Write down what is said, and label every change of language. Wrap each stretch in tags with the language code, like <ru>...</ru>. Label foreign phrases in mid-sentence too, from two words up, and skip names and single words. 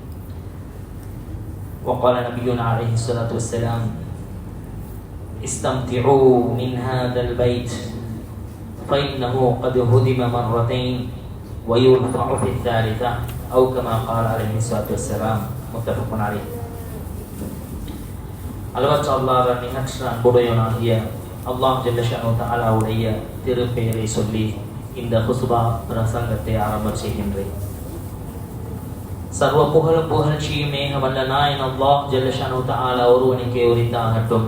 <ar>وقال نبينا عليه الصلاة والسلام: استمتعوا من هذا البيت فإنه قد هدم مرتين ويرفع في الثالثة أو كما قال عليه الصلاة والسلام. متفق عليه.</ar> <ta>அளவற்ற அல்லாஹ் நிகழ்ச்சி அன்புடையவனாகிய அல்லாஹ்</ta> <ar>جل شأنه تعالى</ar> <ta>திருப்பெயரை சொல்லி இந்த ஹுஸ்பா பிரசங்கத்தை ஆரம்பம் செய்கின்றேன். சர்வ புகழும் புகழ்ச்சியும் மேகவல்ல நாயன் அல்லாஹ்</ta> <ar>جل شأنه تعالى</ar> <ta>ஒருவனுக்கே உரித்தாகட்டும்.</ta>